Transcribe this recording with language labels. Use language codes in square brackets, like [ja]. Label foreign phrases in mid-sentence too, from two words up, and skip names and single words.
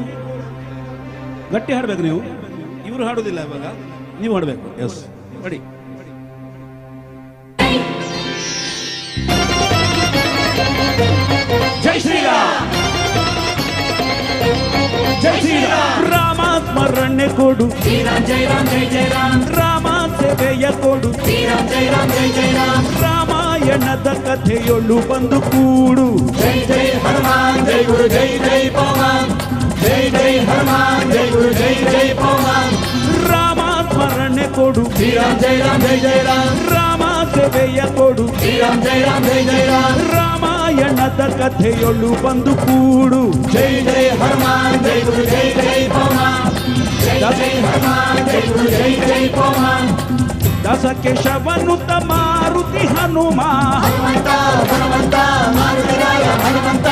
[kn] ಗಟ್ಟಿ ಹಾಡ್ಬೇಕು ನೀವು, ಇವರು ಹಾಡೋದಿಲ್ಲ ಇವಾಗ, ನೀವು ಹಾಡಬೇಕು. [en] yes ready. [kn] ಜೈ ಶ್ರೀರಾಮ್ ಜೈ ಶ್ರೀರಾಮ್. ರಾಮ ಸ್ಮರಣೆ ಕೊಡು, [sa] श्रीराम जय राम जय जय राम, [kn] ರಾಮ ಸೇವೆಯ ಕೊಡು, [sa] श्रीराम जय राम जय जय राम, [kn] ರಾಮಾಯಣದ ಕಥೆಯೊಳು ಬಂದು ಕೂಡು. [hi] जय जय हनुमान जय गुरु जय जय पवन, जय जय हनुमान जय गुरु जय जय पवन, [kn] ರಾಮ ಸ್ಮರಣೆ ಕೊಡು, [sa] श्रीराम जय जय राम, [kn] ರಾಮ ಸೇವೆಯ ಕೊಡು, [sa] श्रीराम जय जय राम, [kn] ರಾಮ ರಾಮಾಯಣದ ಕಥೆಯೊಳು ಬಂದು ಕೂಡು. [hi] जय जय हनुमान जय गुरु जय जय पवमान जय जय हनुमान जय गुरु जय जय पवमान. [kn] ದಸಕೇಶವನುತ ಮಾರುತಿ ಹನುಮ ಹನುಮಂತ ಹನುಮಂತ ಮಾರುತಿರಾಯ ಹನುಮಂತ.